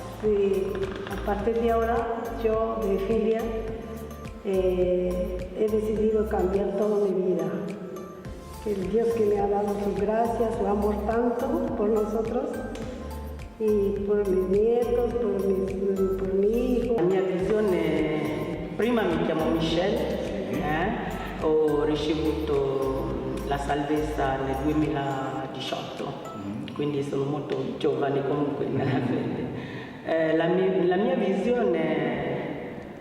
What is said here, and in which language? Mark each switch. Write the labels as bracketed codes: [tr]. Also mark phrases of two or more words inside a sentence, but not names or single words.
[es] A partir de ahora, yo de Filia he decidido cambiar toda mi vida. el Dios que me ha dado su gracia, su amor tanto por nosotros y por mis nietos, por mi hijo. [it] La mia visione, prima mi chiamo Michelle, ho ricevuto la salvezza nel 2018, quindi sono molto giovane comunque nella fede. La mia visione